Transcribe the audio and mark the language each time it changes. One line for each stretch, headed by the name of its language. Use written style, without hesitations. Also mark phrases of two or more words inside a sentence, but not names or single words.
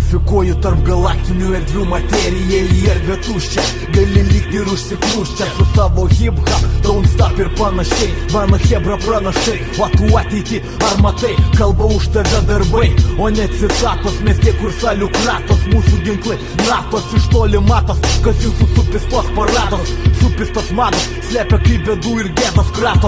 Lithuanian: Blokuoju tarp galaktinių erdvių materiją į erdvę tuščią. Gali likti ir užsikrūščią su savo
English: hip-hop, don't stop
Lithuanian: ir panašiai. Mano hebra pranašai, o tu ateitį ar matai? Kalba už tave darbai, o ne citatos. Mieste kur salių kratos, mūsų ginklai natos. Iš toli matos, kas jūsų supistos parados. Supistos mados, slepia kaip bėdų ir gėdos kratos.